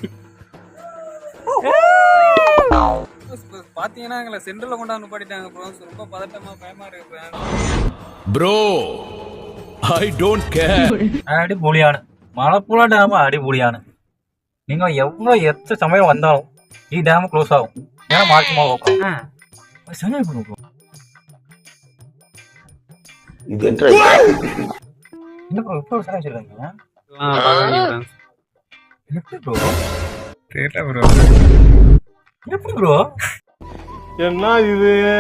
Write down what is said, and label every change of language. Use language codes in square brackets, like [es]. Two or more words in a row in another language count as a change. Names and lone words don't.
[ta] பாத்தீங்கன்னா எங்களை சென்டர்ல கொண்டா நுப்பாட்டிட்டாங்க ப்ரோ. ரொம்ப பதட்டமா பயமா இருக்கு ஃப்ரெண்ட்ஸ். [en] bro I don't care. [ta] அடிபொலியான மலப்புழா டேம் அடிபொலியான. நீங்க எவ்வளவு எத்த சமயம் வந்தாலும் [ml] ഈ ഡാം ക്ലോസ് ആവും. ഞാൻ മാർച്ച് നോക്കാം. ശരിയായി ബ്രോ. [ta] என்ன ப்ரோ இப்போ சரி வச்சிருக்கீங்க? எப்படி ப்ரோ? தெரியல ப்ரோ. எப்படி ப்ரோ? என்ன இது?